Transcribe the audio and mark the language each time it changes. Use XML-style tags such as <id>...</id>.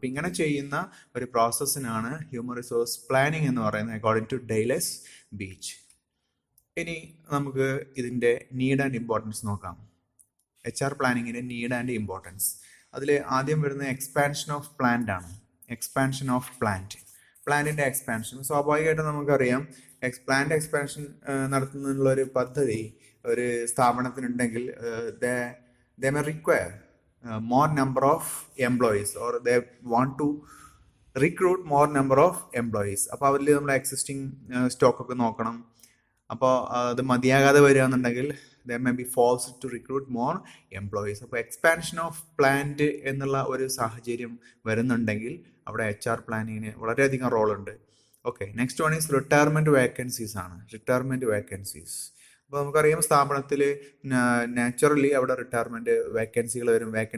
<ml>അപ്പോൾ ഇങ്ങനെ ചെയ്യുന്ന ഒരു പ്രോസസ്സിനാണ് ഹ്യൂമൻ റിസോഴ്സ് പ്ലാനിങ് എന്ന് പറയുന്നത്, അക്കോർഡിംഗ് ടു ഡെയ്ലസ് ബീച്ച്. ഇനി നമുക്ക് ഇതിൻ്റെ നീഡ് ആൻഡ് ഇമ്പോർട്ടൻസ് നോക്കാം. HR പ്ലാനിങ്ങിൻ്റെ need and importance. അതിൽ ആദ്യം വരുന്ന എക്സ്പാൻഷൻ ഓഫ് പ്ലാന്റ് ആണ്. എക്സ്പാൻഷൻ ഓഫ് പ്ലാന്റിൻ്റെ എക്സ്പാൻഷൻ. സ്വാഭാവികമായിട്ടും നമുക്കറിയാം, പ്ലാന്റ് എക്സ്പാൻഷൻ നടത്തുന്നതിനുള്ള ഒരു പദ്ധതി ഒരു സ്ഥാപനത്തിനുണ്ടെങ്കിൽ</ml> <en>they may require more number of employees, or they want to recruit more number of employees.</en> <ml>അപ്പോൾ അതിൽ നമ്മൾ എക്സിസ്റ്റിംഗ് സ്റ്റോക്കൊക്കെ നോക്കണം. അപ്പോൾ അത് മതിയാകാതെ വരികയാണെന്നുണ്ടെങ്കിൽ</ml> <en>they may be forced to recruit more employees.</en> <ml>അപ്പോൾ എക്സ്പാൻഷൻ ഓഫ് പ്ലാന്റ് എന്നുള്ള ഒരു സാഹചര്യം വരുന്നുണ്ടെങ്കിൽ അവിടെ HR പ്ലാനിങ്ങിന് വളരെയധികം റോളുണ്ട്.</ml> <en>Okay, next one is retirement vacancies ആണ്. Retirement vacancies.</en> <ml>അപ്പോൾ നമുക്കറിയാം, സ്ഥാപനത്തിൽ നാച്ചുറലി അവിടെ റിട്ടയർമെൻറ്റ് വേക്കൻസികൾ വരും.</ml>